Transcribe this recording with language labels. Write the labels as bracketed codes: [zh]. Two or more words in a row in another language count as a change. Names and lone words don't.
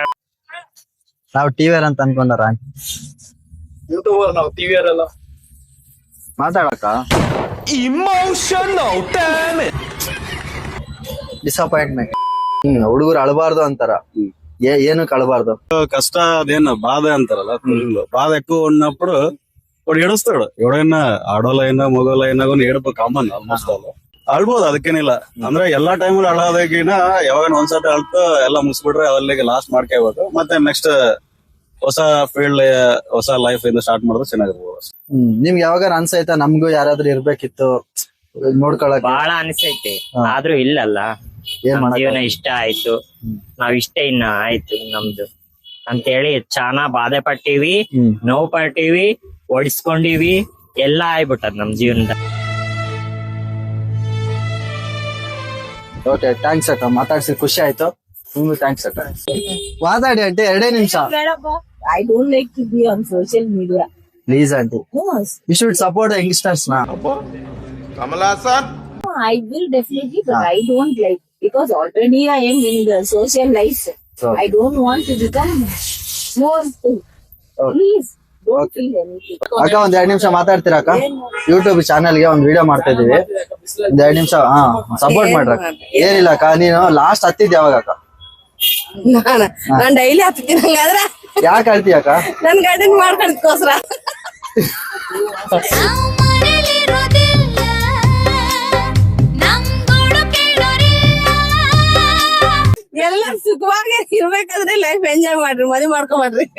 [kn] ನಾವ್ ಟಿವಿಯರ್ ಅಂತ ಅನ್ಕೊಂಡಾರ ಯೂಟ್ಯೂಬರ್ ನಾವು ಟಿವಿಯರ್ ಎಲ್ಲ ಮಾತಾಡಕ ಡಿಸಪಾಯಿಂಟ್ಮೆಂಟ್. ಹುಡುಗರು ಅಳಬಾರ್ದು ಅಂತಾರ. ಏನು ಕಳಬಾರ್ದು. [te] కష్ట అదేనా బాధ అంటారಲ್ಲ, బాధ ఎక్కువ ఉన్నప్పుడు వాడు ఏడుస్తాడు. ఎవడైనా ఆడోళ్ళైనా మగోళ్ళైనా కూడా ఏడుపు [en] common almost all. [kn] ಅಳ್ಬೋದು, ಅದಕ್ಕೇನಿಲ್ಲ. ಅಂದ್ರೆ ಎಲ್ಲಾ ಟೈಮಲ್ಲಿ ಅಳೋದಕ್ಕಿನ ಯಾವಾಗ ಒಂದ್ಸತಿ ಅಳ್ತು ಎಲ್ಲ ಮುಗಿಸ್ಬಿಟ್ರೆ ಅಲ್ಲಿಗೆ ಲಾಸ್ಟ್ ಮಾಡ್ಕೋಬೇಕು. ಮತ್ತೆ ನೆಕ್ಸ್ಟ್ ಹೊಸ ಫೀಲ್ಡ್, ಹೊಸ ಲೈಫ್ ಇಂದ ಸ್ಟಾರ್ಟ್ ಮಾಡಿದ್ರೆ ಚೆನ್ನಾಗಿರ್ಬೋದು. ನಿಮ್ಗೆ ಯಾವಾಗ ಅನ್ಸೈತಾ ನಮ್ಗೂ ಯಾರಾದ್ರೂ ಇರ್ಬೇಕಿತ್ತು ನೋಡ್ಕೊಳಕ್? ಬಹಳ ಅನಿಸೈತೆ, ಆದ್ರೂ ಇಲ್ಲಲ್ಲ. ಜೀವನ ಇಷ್ಟ ಆಯ್ತು, ನಾವ್ ಇಷ್ಟ ಇನ್ನ ಆಯ್ತು ನಮ್ದು ಅಂತೇಳಿ ಚಾನಾ ಬಾಧೆ ಪಟ್ಟಿವಿ, ನೋವು ಪಟ್ಟಿವಿ, ಓಡಿಸ್ಕೊಂಡಿವಿ, ಎಲ್ಲಾ ಆಗ್ಬಿಟ್ಟದ್ ನಮ್ ಜೀವನದ. ಓಕೆ, ಥ್ಯಾಂಕ್ಸ್ ಅಕ್ಕ. ಮಾತಾಡ್ಸಿ ಖುಷಿ ಆಯ್ತು. ನಿಮ್ಗೂ ಥ್ಯಾಂಕ್ಸ್ ಅಕ್ಕ. ಮಾತಾಡಿ ಆಂಟಿ, 2 ನಿಮಿಷ. [en] I don't like to be on social media. Please aunty. Yes. You should support the youngsters na. I will definitely, but I don't like, because already I am in the social life. So, I don't want to become more. Please don't feel anything. [kn] ಅಕ್ಕ, 2 ನಿಮಿಷ ಮಾತಾಡ್ತೀರಾ ಅಕ್ಕ? ಯೂಟ್ಯೂಬ್ ಚಾನಲ್ ಗೆ ಒಂದ್ ವಿಡಿಯೋ ಮಾಡ್ತಾ ಇದೀವಿ. 2 ನಿಮಿಷ ಸಪೋರ್ಟ್ ಮಾಡ್ರಕ್ಕ. ಏನಿಲ್ಲ ಅಕ್ಕ, ನೀನು ಲಾಸ್ಟ್ ಹತ್ತಿದ್ ಯಾವಾಗ ಅಕ್ಕ? ನಾನ್ ಡೈಲಿ ಹತ್ತೀನಿ. ಹಂಗಾದ್ರೆ ಯಾಕೆ ಅಳ್ತಿ ಅಕ್ಕ? ನನ್ ಗಂಡನ್ ಮಾಡ್ಕೊಳಕ್ಕೋಸ್ಕರ. ಎಲ್ಲ ಸುಖವಾಗಿ ಇರ್ಬೇಕಾದ್ರೆ [en] life enjoy [kn] ಮಾಡ್ರಿ, ಮದ್ವೆ ಮಾಡ್ಕೊಂಡ್ರಿ.